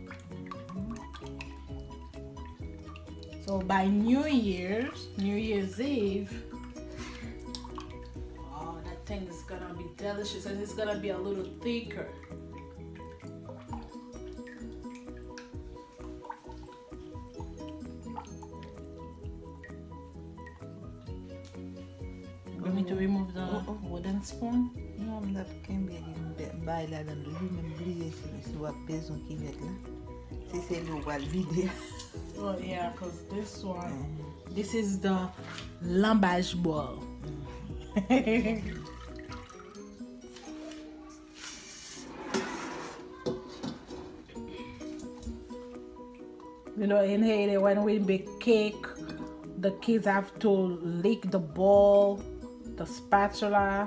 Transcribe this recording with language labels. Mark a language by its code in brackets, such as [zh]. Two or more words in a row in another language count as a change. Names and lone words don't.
[en] So by New Year's Eve, oh, that thing is gonna be delicious, and it's gonna be a little thicker. You want me to remove the wooden spoon? [ht] Non, mda ken be di bay la dan li men bliye si wap bezon ki vet la. Si se li wal vide. [en] Oh yeah, because this one, this is the lambage bowl. You know, in Haiti, when we bake cake, the kids have to lick the bowl, the spatula.